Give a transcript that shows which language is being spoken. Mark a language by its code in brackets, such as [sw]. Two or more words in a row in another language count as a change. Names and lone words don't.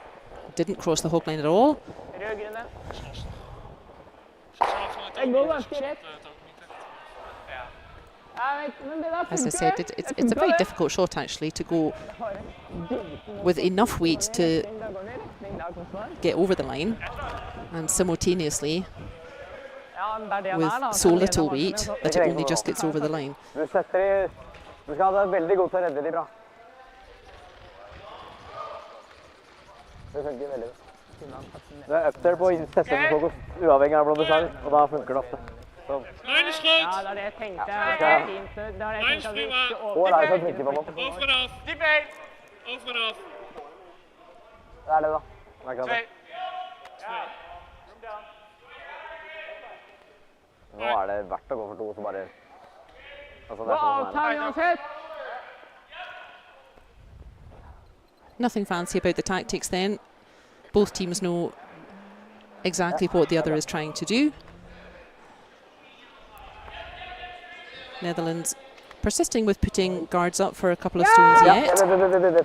[en] Didn't cross the hog line at all. As I said, it's a very difficult shot actually to go with enough weight to get over the line and simultaneously with so little weight that it only just gets over the line. [no] Det er [en] up there [no] på settefokus, uavhengig av hvordan du tar, og da funker det ofte. [nl] Lijn is goed. [no] Ja, det er det jeg tenkte. Det er fint. Det er det jeg tenkte. [nl] Over en af. Diep heen. Over en af. [no] Det er det da. Det er klart det. Nå er det verdt å gå for 2, så bare... Altså, det er sånn. [en] Nothing fancy about the tactics then. Both teams know exactly what the other is trying to do. Netherlands persisting with putting guards up for a couple of stones yet.